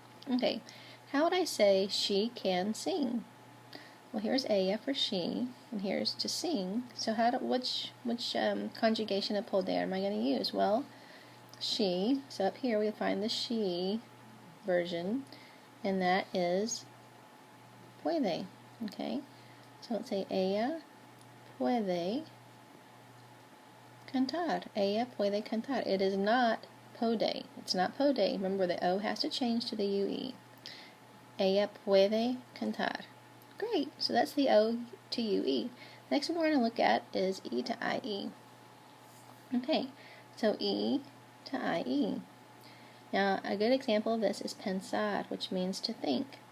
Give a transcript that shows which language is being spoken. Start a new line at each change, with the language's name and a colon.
English: Okay, how would I say she can sing? Well, here's ella for she, and here's to sing. So which conjugation of poder am I going to use? Well, she, so up here we find the she version, and that is puede. Okay, so let's say
Spanish: ella puede cantar. Ella puede cantar.
English: It is not pode. It's not pode. Remember, the O has to change to the UE.
Spanish: Ella puede cantar.
English: Great. So that's the O to UE. Next one we're going to look at is E to IE. Okay, so E to IE. Now, a good example of this is pensar, which means to think.